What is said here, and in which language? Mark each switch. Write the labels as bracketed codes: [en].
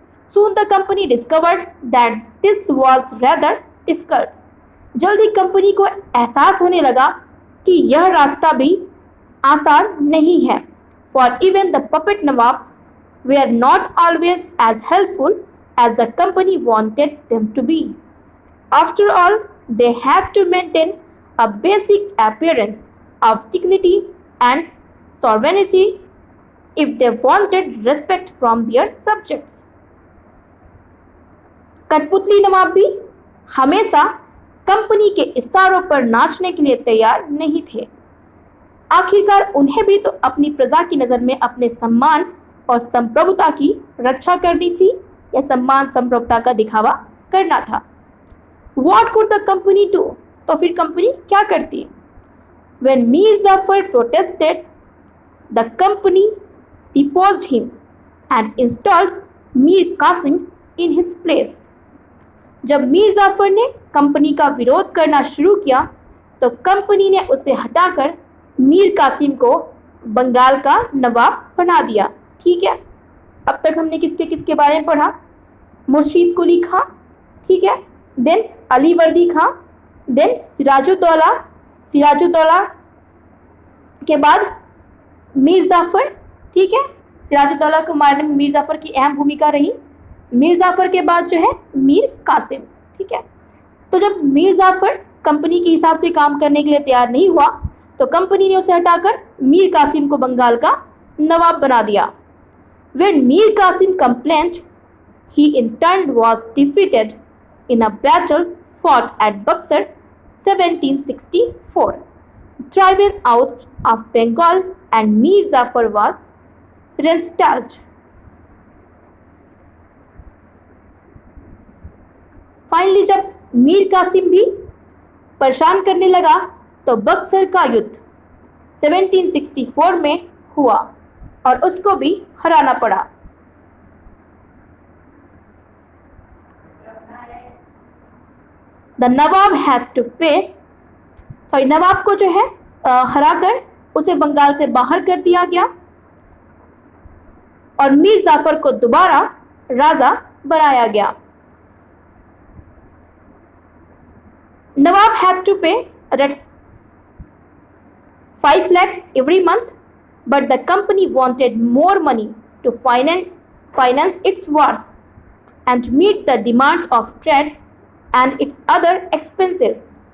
[en] Soon the company discovered that this was rather difficult. [hi] जल्दी company को एहसास होने लगा कि यह रास्ता भी आसान नहीं है. [en] For even the puppet Nawabs were not always as helpful as the company wanted them to be. After all, they had to maintain a basic appearance of dignity and sovereignty if they wanted respect from their subjects. [hi] कठपुतली नवाब भी हमेशा company के इशारों पर नाचने के लिए तैयार नहीं थे. आखिरकार उन्हें भी तो अपनी प्रजा की नजर में अपने सम्मान और संप्रभुता की रक्षा करनी थी या सम्मान संप्रभुता का दिखावा करना था. [en] What could the company do? [hi] तो फिर कंपनी क्या करती? [en] When Mir Jafar protested, the company deposed him and installed Mir Qasim in his place. [hi] जब मीर जाफर ने कंपनी का विरोध करना शुरू किया तो कंपनी ने उसे हटाकर मीर कासिम को बंगाल का नवाब बना दिया. ठीक है, अब तक हमने किसके किसके बारे में पढ़ा? मुर्शीद कुली खां, ठीक है, देन अली वर्दी खां, देन सिराजुद्दौला के बाद मीर जाफर. ठीक है, सिराजुद्दौला को मारने में मीर जाफर की अहम भूमिका रही. मीर जाफर के बाद जो है मीर कासिम. ठीक है, तो जब मीर जाफर कंपनी के हिसाब से काम करने के लिए तैयार नहीं हुआ तो कंपनी ने उसे हटाकर मीर कासिम को बंगाल का नवाब बना दिया. [en] When Mir Qasim complained, he in turn was defeated in a battle fought at Buxar 1764, driven out of Bengal, and Mir Jafar was reinstalled. [hi] Finally जब मीर कासिम भी परेशान करने लगा तो बक्सर का युद्ध 1764 में हुआ और उसको भी हराना पड़ा. [en] the nawab had to pay, [hi] नवाब को जो है हराकर उसे बंगाल से बाहर कर दिया गया और मीर जाफर को दोबारा राजा बनाया गया. [en] Nawab had to pay 5 lakhs every month, but the company wanted more money to finance its wars and meet the demands of trade and its other expenses.